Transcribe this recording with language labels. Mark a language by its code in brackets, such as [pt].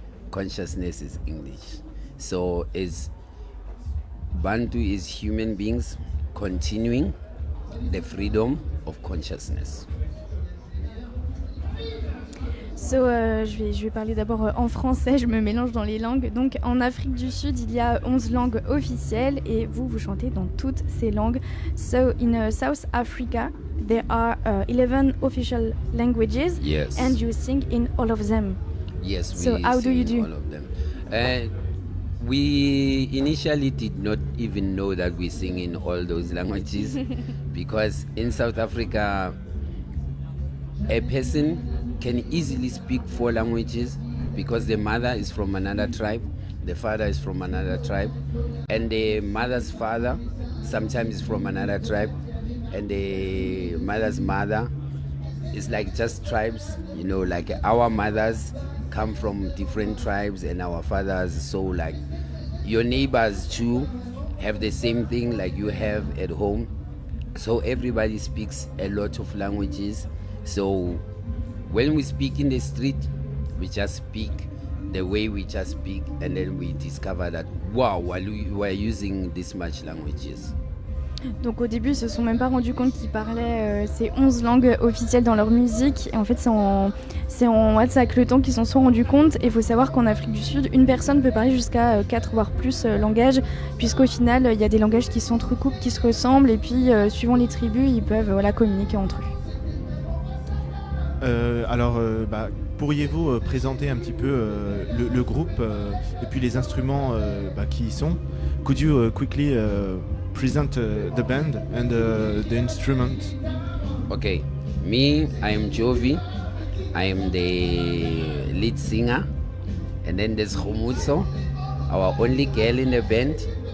[en] Consciousness is English. So, Bantu is human beings continuing the freedom of consciousness. [fr] So, je vais parler d'abord en français, je me mélange dans les langues. Donc, en Afrique du Sud, il y a 11 langues officielles et vous chantez dans toutes ces langues. [en] So, in South Africa, there are 11 official languages. Yes. And you sing in all of them. Yes, we So, how do you sing do? all of them. We initially did not even know that we sing in all those languages because in South Africa, a person can easily speak 4 languages because the mother is from another tribe, the father is from another tribe, and the mother's father sometimes is from another tribe, and the mother's mother is like just tribes, you know, like our mothers come from different tribes and our fathers, so like your neighbors too have the same thing like you have at home, so everybody speaks a lot of languages. So when we speak in the street, we just speak the way we just speak, and then we discover that wow, we are using this much languages. [fr] Donc au début, ils se sont même pas rendus compte qu'ils parlaient ces 11 langues officielles dans leur musique. Et en fait, c'est avec le temps qu'ils s'en sont rendus compte. Et il faut savoir qu'en Afrique du Sud, une personne peut parler jusqu'à 4 voire plus langages, puisqu'au final, il y a des langages qui s'entrecoupent, qui se ressemblent, et puis suivant les tribus, ils peuvent communiquer entre eux. Pourriez-vous présenter un petit peu le groupe et puis les instruments qui y sont? [en] Could you quickly present the band and the instruments? Okay, me, I am Jovi. I am the lead singer. And then there's Khomutso, our only girl in the band.